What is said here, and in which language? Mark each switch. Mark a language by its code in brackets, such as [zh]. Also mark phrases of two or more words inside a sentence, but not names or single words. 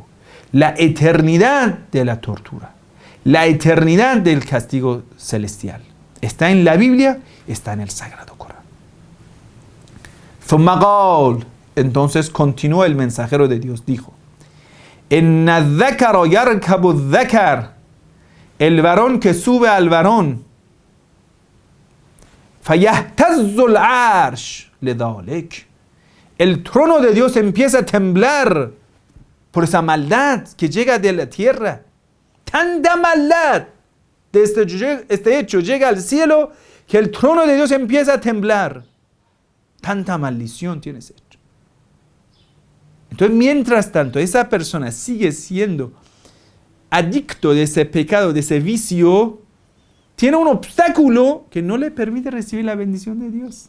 [es] La eternidad de la tortura. La eternidad del castigo celestial. Está en la Biblia, está en el Sagrado Corán. [ar] ثم قال. [es] Entonces continuó el mensajero de Dios, dijo: [ar] إِنَّ الذَّكَرَ يَرْكَبُ الذَّكَرَ. [es] El varón que sube al varón. [ar] فَيَهْتَزُّ الْعَرْشِ لِذَلِكَ. [es] El trono de Dios empieza a temblar por esa maldad que llega de la tierra. Tanta maldad de este hecho llega al cielo que el trono de Dios empieza a temblar. Tanta maldición tiene ese hecho. Entonces, mientras tanto, esa persona sigue siendo adicto de ese pecado, de ese vicio, tiene un obstáculo que no le permite recibir la bendición de Dios.